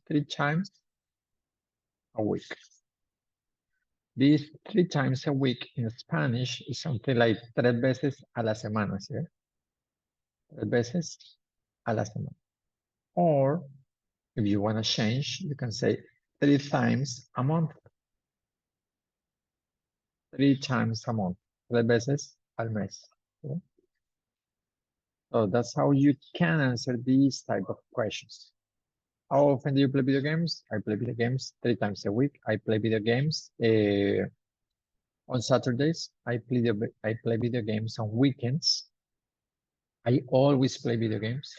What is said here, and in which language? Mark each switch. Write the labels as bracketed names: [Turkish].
[English] 3 times a week. This 3 times a week in Spanish is something like [Spanish] 3 veces a la semana, ¿sí? 3 veces a la semana. [English] Or if you want to change, you can say 3 times a month. 3 times a month. [Spanish] 3 veces al mes. [English] Okay. So that's how you can answer these type of questions. How often do you play video games? I play video games 3 times a week. I play video games on Saturdays. I play video games on weekends. I always play video games.